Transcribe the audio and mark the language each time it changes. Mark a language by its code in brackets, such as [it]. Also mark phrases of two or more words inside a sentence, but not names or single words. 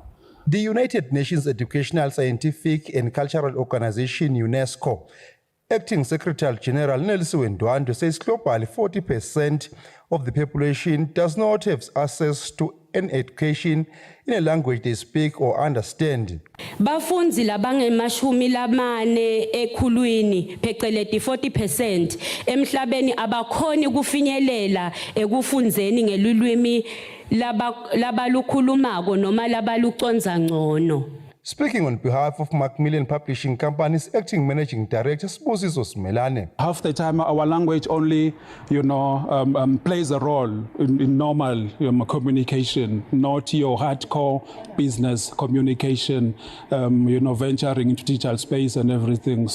[en] The United Nations Educational, Scientific and Cultural Organization, UNESCO, Acting Secretary General Nelson Ndwandwe says globally 40% of the population does not have access to an education in a language they speak or understand. [ss] Bafunzi labangemashumi lamane ekhulwini pheceleti 40% emhlabeni abakhoni kufinyelela ekufunzeni ngelulwimi labalukhulumako noma labaluconza ngcono. [en] Speaking on behalf of Macmillan Publishing Company's acting managing director, Sbusiso Smelane. Half the time, our language only, plays a role in normal communication, not your hardcore business communication, venturing into digital space and everything.